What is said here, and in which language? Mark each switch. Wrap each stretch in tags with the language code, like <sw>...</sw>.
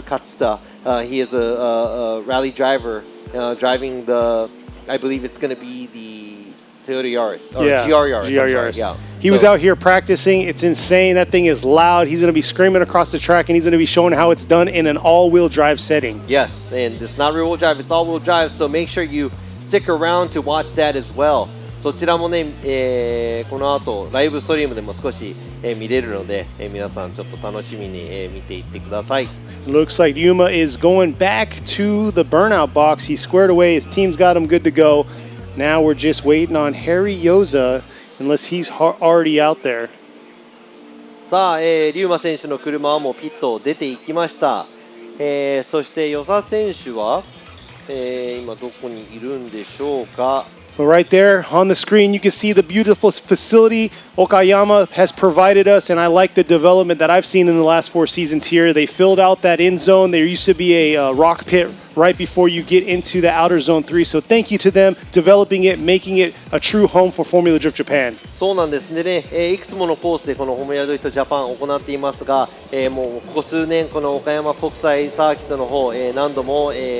<en>Katsuta. He is a rally driver driving I believe it's going to be the Toyota Yaris. Yeah, GR Yaris. GR Yaris. Yeah. He was out here practicing. It's insane. That thing is loud. He's going to be screaming across the track, and he's going to be showing how it's done in an all-wheel drive setting. Yes, and it's not rear-wheel drive, it's all-wheel drive, so make sure you stick around to watch that as well.</en> <ja>そちらもね、この後ライブストリームでも少し、見れるので、皆さんちょっと楽しみに、見ていってください。</ja> <en>Looks like Ryuma is going back to the burnout box. He's squared away. His team's got him good to go. Now we're just waiting on Harry Yoza, unless he's already out there.</en> <ja>さあ、Ryuma選手の車はもうピットを出ていきました。そして与座選手は、今どこにいるんでしょうか。</ja> <en>But right there on the screen, you can see the beautiful facility Okayama has provided us, and I like the development that I've seen in the last 4 seasons here. They filled out that end zone. There used to be a rock pit right before you get into the outer zone 3. So thank you to them developing it, making it a true home for Formula Drift Japan.</en> <ja>そうなんですね。いくつものコースでこのフォーミュラドリフトジャパンを行っていますが、もうここ数年この岡山国際サーキットの方、何度も、</ja>